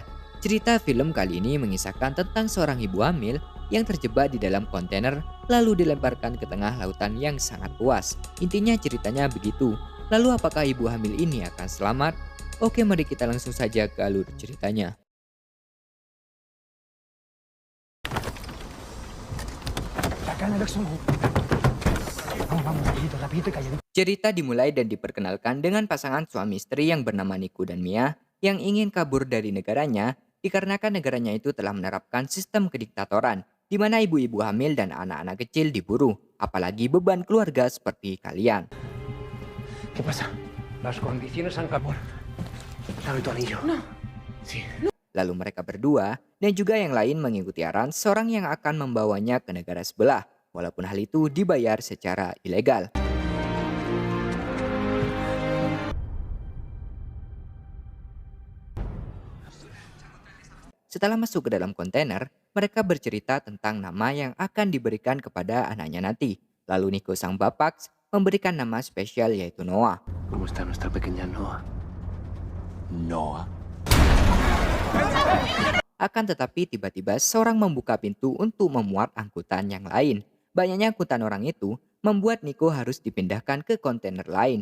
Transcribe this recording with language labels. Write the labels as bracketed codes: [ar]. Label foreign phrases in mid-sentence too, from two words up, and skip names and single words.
[id] Cerita film kali ini mengisahkan tentang seorang ibu hamil yang terjebak di dalam kontainer lalu dilemparkan ke tengah lautan yang sangat luas. Intinya ceritanya begitu. Lalu apakah ibu hamil ini akan selamat? Oke, mari kita langsung saja ke alur ceritanya. [es] Acá en el Exxon. Vamos, vamos, rapidito, rapidito y calladito. [id] Cerita dimulai dan diperkenalkan dengan pasangan suami istri yang bernama Nico dan Mia yang ingin kabur dari negaranya dikarenakan negaranya itu telah menerapkan sistem kediktatoran di mana ibu-ibu hamil dan anak-anak kecil diburu, apalagi beban keluarga seperti kalian. [es] ¿Qué pasa? Las condiciones han cambiado. Dame tu anillo. No. Sí. [id] Lalu mereka berdua dan juga yang lain mengikuti arahan seorang yang akan membawanya ke negara sebelah, walaupun hal itu dibayar secara ilegal. Setelah masuk ke dalam kontainer, mereka bercerita tentang nama yang akan diberikan kepada anaknya nanti. Lalu Nico sang bapak memberikan nama spesial yaitu Noah. [es] ¿Cómo está nuestra pequeña Noah? Noah. [id] Akan tetapi tiba-tiba seorang membuka pintu untuk memuat angkutan yang lain. Banyaknya angkutan orang itu membuat Nico harus dipindahkan ke kontainer lain.